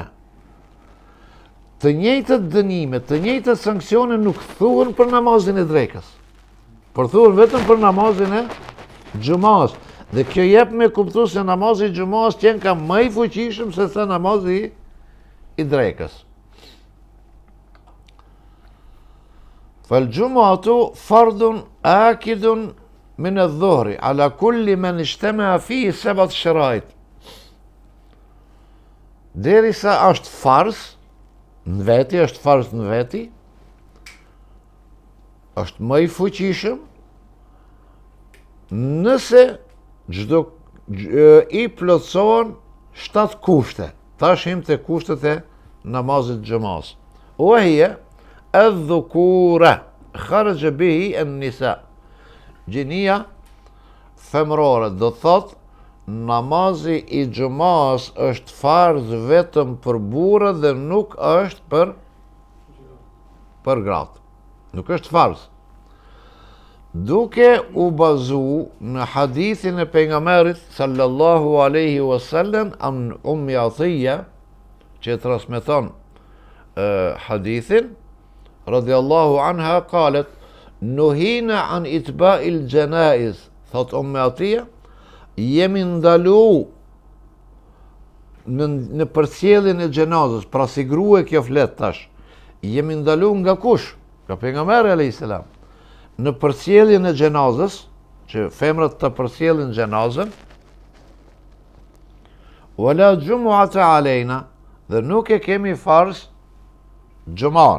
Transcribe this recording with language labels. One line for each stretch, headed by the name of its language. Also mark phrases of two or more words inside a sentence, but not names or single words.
Albanian: Të njëjtët dënime, të njëjtët sankcione nuk thuhen për namazin e drekës, por thuhen vetëm për namazin e xumas. Dhe kjo jep me kuptu se namazi i xumas qenë ka më i fuqishëm se sa namazi i drekës.
Arabic: فالجمعة فرض آكد من الظهر على كل من اجتمع فيه 7 شرائط.
Albanian: Derisa është farz në veti, është më i fuqishëm nëse çdo i plotësohen 7 kushte. Tash him te kushtet e namazit xhamas.
Arabic: وهي الذكورة خرج به النساء.
Albanian: Gjinia femrore do thot namazi i xhamas është farz vetëm për burrë dhe nuk është për gratë. Nuk është farz. Duke u bazu në hadithin e pejgamberit
Arabic: صلى الله عليه وسلم
Albanian: an Ummi Athiya, që transmeton hadithin
Arabic: رضي الله عنها قالت نهينا عن اتباع الجنائز,
Albanian: thot Ummi Athiya, jemi ndalu në përcjelljen e xhenazës, pra si grua kjo flet tash, jemi ndalu nga kush? Nga pejgamberi
Arabic: عليه السلام.
Albanian: Në përcjelljen e xhenazës, që femrat të përcjellin xhenazën,
Arabic: ولا جمعة علينا,
Albanian: dhe nuk e kemi farz xhuman.